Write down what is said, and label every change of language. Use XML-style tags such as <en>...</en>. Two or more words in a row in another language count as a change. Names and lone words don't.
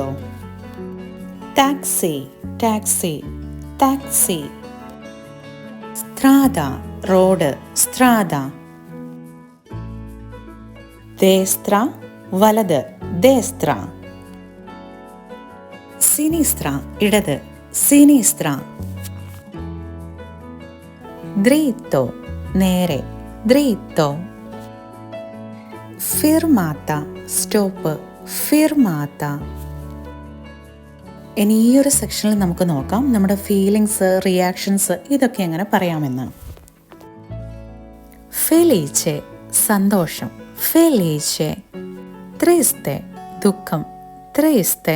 <it>ടാക്സി, ടാക്സി, ടാക്സി. സ്ട്രാദ, റോഡ്, സ്ട്രാദ. ദേസ്ത്ര, വലത്, ദേസ്ത്ര. സിനിസ്ത്ര, ഇടത്, സിനിസ്ത്ര. Dritto, നേരെ, dritto. Fermata, സ്റ്റോപ്പ്, fermata.</it> <ml>ഇനി ഈ ഒരു സെക്ഷനിൽ നമുക്ക് നോക്കാം നമ്മുടെ</ml> <en>feelings, reactions</en> <ml>ഇതൊക്കെ എങ്ങനെ പറയാമെന്ന്.</ml> <it>ഫെലീച്ചെ, സന്തോഷം, ഫെലീച്ചെ. ട്രിസ്തെ, ദുഃഖം, ട്രിസ്തെ.</it>